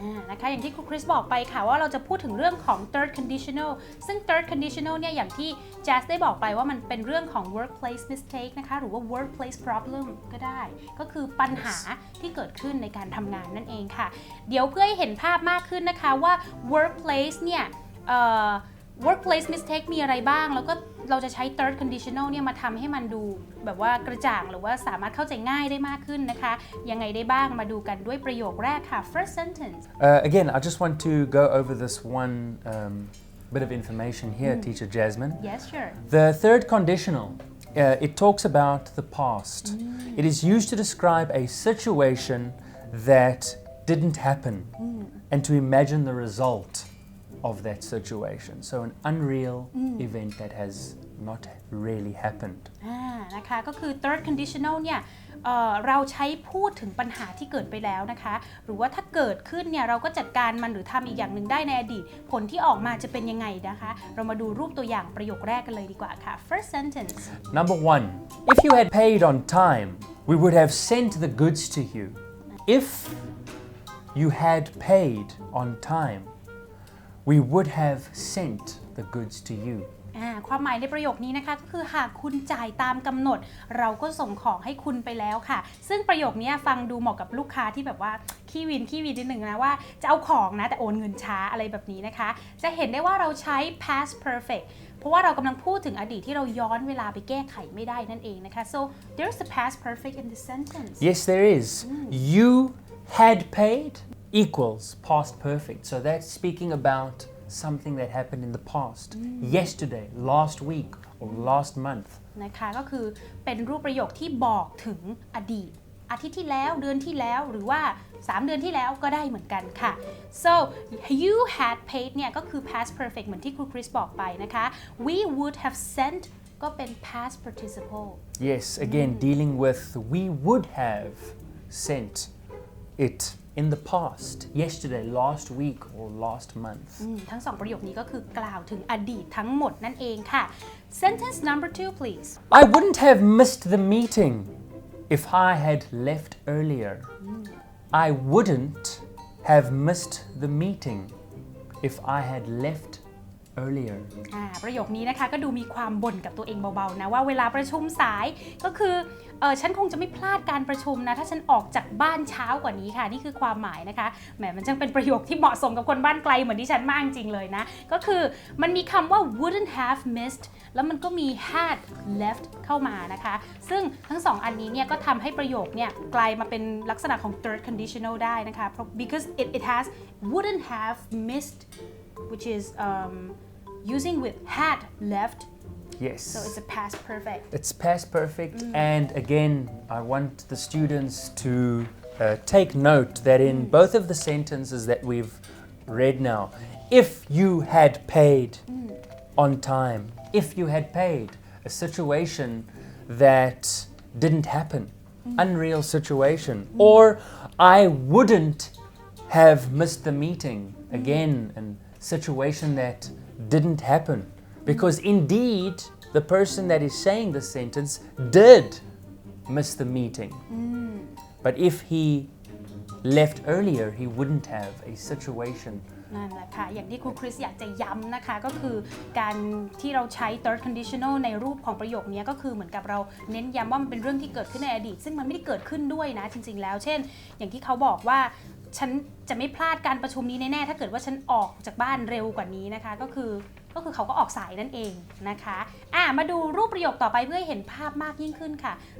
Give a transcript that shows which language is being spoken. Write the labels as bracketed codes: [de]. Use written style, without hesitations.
[th] นะคะอย่างที่ครูคริสบอกไปค่ะว่าเราจะพูดถึงเรื่องของ third conditional ซึ่ง third conditional เนี่ยอย่างที่ Jazz ได้บอกไปว่ามันเป็นเรื่องของ workplace mistake นะคะหรือว่า workplace problem ก็ได้ก็คือปัญหาที่เกิดขึ้นในการทำงานนั่นเองค่ะเดี๋ยวเพื่อให้เห็นภาพมากขึ้นนะคะว่า workplace เนี่ย workplace mistake มีอะไรบ้างแล้วก็เราจะใช้ third conditional เนี่ยมาทำให้มันดูแบบว่ากระจ่างหรือว่าสามารถเข้าใจง่ายได้มากขึ้นนะคะยังไงได้บ้างมาดูกันด้วยประโยคแรกค่ะ [en] first sentence Again, I just want to go over this one bit of information here, Teacher Jasmine. yes sure The third conditional, it talks about the past. It is used to describe a situation that didn't happen and to imagine the result.of that situation. So an unreal event that has not really happened. [th] นะคะก็คือ third conditional เนี่ยเราใช้พูดถึงปัญหาที่เกิดไปแล้วนะคะหรือว่าถ้าเกิดขึ้นเนี่ยเราก็จัดการมันหรือทำอีกอย่างหนึ่งได้ในอดีตผลที่ออกมาจะเป็นยังไงนะคะเรามาดูรูปตัวอย่างประโยคแรกกันเลยดีกว่าค่ะ [en] first sentence Number 1, if you had paid on time, we would have sent the goods to you. If you had paid on time, we would have sent the goods to you. [th] ความหมายในประโยคนี้นะคะก็คือหากคุณจ่ายตามกำหนดเราก็ส่งของให้คุณไปแล้วค่ะซึ่งประโยคนี้ฟังดูเหมาะกับลูกค้าที่แบบว่าขี้วินนิดหนึ่งนะว่าจะเอาของนะแต่โอนเงินช้าอะไรแบบนี้นะคะจะเห็นได้ว่าเราใช้ past perfect เพราะว่าเรากำลังพูดถึงอดีตที่เราย้อนเวลาไปแก้ไขไม่ได้นั่นเองนะคะ [en] so there's the past perfect in the sentence Yes, there is. You had paid equals past perfect. So that's speaking about something that happened in the past, yesterday, last week, or last month. [th] นะคะก็คือเป็นรูปประโยคที่บอกถึงอดีตอาทิตย์ที่แล้วเดือนที่แล้วหรือว่า3 เดือนที่แล้วก็ได้เหมือนกันค่ะ so you had paid เนี่ยก็คือ past perfect เหมือนที่ครูคริสบอกไปนะคะ we would have sent ก็เป็น past participle [en] Yes, again, dealing with we would have sent it in the past, yesterday, last week, or last month. [th] ทั้ง2ประโยคนี้ก็คือกล่าวถึงอดีตทั้งหมดนั่นเองค่ะ [en] sentence number 2 please I wouldn't have missed the meeting if I had left earlier. I wouldn't have missed the meeting if I had left earlier. [th] ประโยคนี้นะคะก็ดูมีความบ่นกับตัวเองเบาๆนะว่าเวลาประชุมสายก็คือฉันคงจะไม่พลาดการประชุมนะถ้าฉันออกจากบ้านเช้ากว่านี้ค่ะนี่คือความหมายนะคะแหมมันจังเป็นประโยคที่เหมาะสมกับคนบ้านไกลเหมือนที่ฉันมากจริงเลยนะก็คือมันมีคำว่า wouldn't have missed แล้วมันก็มี had left เข้ามานะคะซึ่งทั้งสองอันนี้เนี่ยก็ทำให้ประโยคเนี่ยกลายมาเป็นลักษณะของ third conditional ได้นะคะ [en] because it has wouldn't have missed which is using with had left Yes. so it's a past perfect It's past perfect, and again, I want the students to take note that in both of the sentences that we've read now, if you had paid on time, if you had paid, a situation that didn't happen, unreal situation, or I wouldn't have missed the meeting, again, a situation that didn't happen. Because indeed, the person that is saying the sentence did miss the meeting. But if he left earlier, he wouldn't have a situation. [th] นั่นแหละค่ะอย่างที่ครูคริสอยากจะย้ำนะคะก็คือการที่เราใช้ third conditional ในรูปของประโยคนี้ก็คือเหมือนกับเราเน้นย้ำว่ามันเป็นเรื่องที่เกิดขึ้นในอดีตซึ่งมันไม่ได้เกิดขึ้นด้วยนะจริงๆแล้วเช่นอย่างที่เขาบอกว่าฉันจะไม่พลาดการประชุมนี้แน่ๆถ้าเกิดว่าฉันออกจากบ้านเร็วกว่านี้นะคะก็คือเขาก็ออกสายนั่นเองนะคะมาดูรูปประโยคต่อไปเพื่อให้เห็นภาพมากยิ่งขึ้นค่ะ